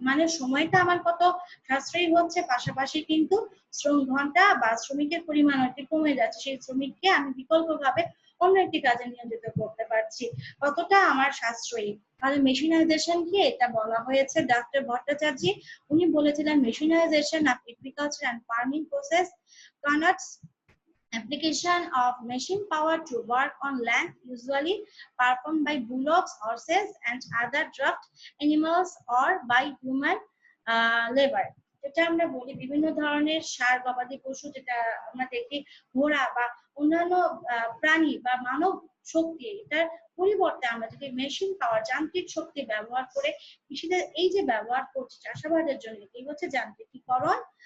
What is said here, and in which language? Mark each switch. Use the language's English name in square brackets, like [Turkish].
[Bangla] মানে সময়টা আমার কত সাশ্রয়ী হচ্ছে, পাশাপাশি কিন্তু শ্রম ঘন্টা বা শ্রমিকের পরিমাণ একটু কমে যাচ্ছে, সেই শ্রমিককে আমি বিকল্পভাবে অন্য একটি কাজে নিয়োজিত করতে পারছি, কতটা আমার সাশ্রয়ী। তাহলে মেশিনাইজেশন কি, এটা বলা হয়েছে [English] doctor Bhattacharya, [Bangla] উনি বলেছিলেন [English] Mechanisation of agriculture and farming process connotes application of machine power to work on land usually performed by bullocks, horses and other draft animals or by human labor। [Bangla] যেটা আমরা বলি বিভিন্ন ধরনের ষাঁড় গবাদি পশু, যেটা আমরা দেখি ঘোড়া বা অন্যান্য প্রাণী বা মানব শক্তি, এটার পরিবর্তে আমরা যদি মেশিন পাওয়ার যান্ত্রিক শক্তি ব্যবহার করে কৃষিতে এই যে ব্যবহার করছি চাষাবাদের জন্য, এই হচ্ছে যান্ত্রিকীকরণ।